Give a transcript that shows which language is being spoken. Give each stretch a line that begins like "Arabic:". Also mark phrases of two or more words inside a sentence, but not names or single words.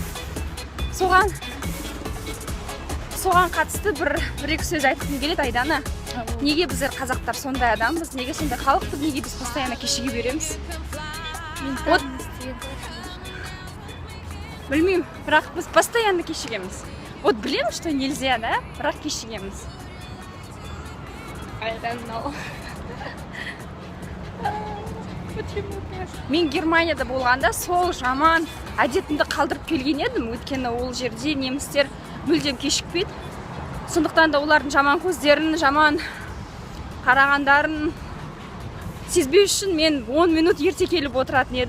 Kazakh: Соған қатысты бір-екі сөз айтқым келеді Айдана. Неге біздер қазақтар сондай адамбыз, неге сондай халықпыз, неге біз постоянно кешіге береміз? Білмеймін, бірақ біз постоянно кешігеміз. Вот білем,
Russian: что нельзя,
Kazakh: да? Бірақ кешігеміз.
English: I don't know.
Kazakh: Мен Германияда болғанда сол жаман әдетімді қалдырып келген едім, өйткені ол жерде немістер мүлдем кешікпейді. Сондықтан да олардың жаман көздерін, жаман қарағандарын сезбеу үшін мен 10 минут ерте келіп отыратын едім.